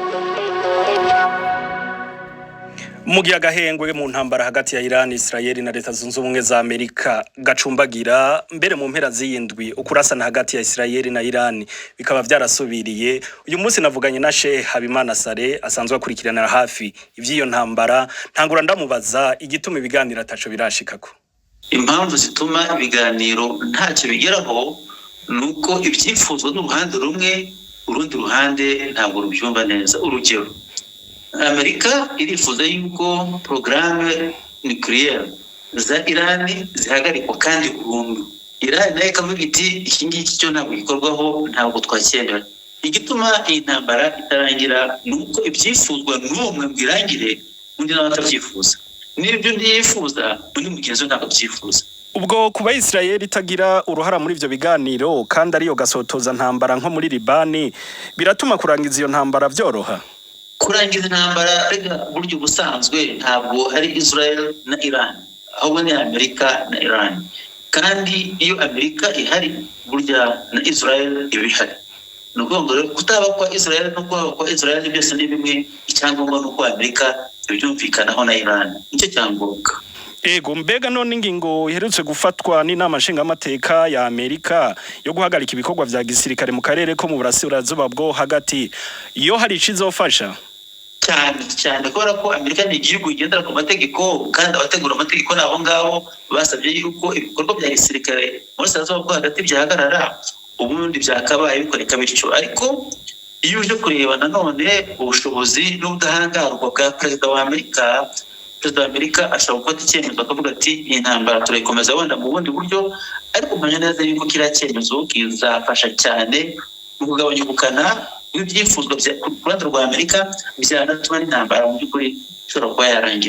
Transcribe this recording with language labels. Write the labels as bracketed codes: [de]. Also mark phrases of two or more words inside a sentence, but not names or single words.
[rn] Mugiya gahengwe mu ntambara hagati ya Iran, Israel na Leta Zunze Ubumwe za Amerika gacumbagira mbere mu mpera z'indwi ukurasana hagati ya Israel na Iran bikaba byarasubiriye. Uyu munsi navuganye na Sheikh Habimana Sare asanzwe akurikirana hafi ivyiyo ntambara, ntangura ndamubaza igituma ibiganiro ataco birashikako. [rw] Impamvu zituma ibiganiro ntacyo bigeraho nuko ibyifuzwa n'uruhande rumwe urundi ruhande ntabwo rubyumva neza. Urugero, Amerika irifuza yuko [fr] programme nucléaire [rw] za Iran zihagarikwa kandi burundu. Iran nayo ikavuga iti iki ngiki cyo ntabwo gikorwaho, ntabwo twacyemera. Igituma iyi ntambara itarangira nuko ibyifuzwa n'umwe mbirangire undi nawe atabyifuza. Nibyo ndifuza undi mugenzi ntabwo byifuza. [rn] Ubwo kuba Israel itagira uruhara muri ivyo biganiro kandi ariyo gasotoza ntambara nko muri Libani biratuma kurangiza iyo ntambara vyoroha. [rw] Kurangiza intambara rega buryo busanzwe ntabwo ari Israel na Iran, ahubwo ni Amerika na Iran. Kandi iyo Amerika ihari burya na Israel ibihari. Nuko rero kutaba kwa Israel no kwa Israel byose ni bimwe, icyangombwa nuko Amerika byumvikanaho na Iran. Nicyo cyangombwa. [rn] Ego mbega none ingingo iherutse gufatwa n'inama nshingamateka ya Amerika yo guhagarika ibikorwa vya gisirikare mu karere ko mu burasirazuba bwo hagati iyo hari icizofasha [rw] cyane kubera ko Amerika ni igihugu igendera ku mategeko kandi abategura amategeko nabo ngabo basabye yuko ibikorwa bya gisirikare muri burasirazuba bwo hagati byahagarara ubundi byakabaye bikoreka bityo ariko iyo uje kureba nanone ubushobozi n'ubudahangarwa bwa perezida wa Amerika ashobora gufata icyemezo akavuga ati iyi ntambara turayikomeza wenda mu bundi buryo ariko umenya neza yuko kiriya cyemezo kizafasha cyane mu kugabanya ubukana bw'ibyifuzwa ku ruhande rwa Amerika byanatuma n'intambara mu by'ukuri ishobora kuba yarangira.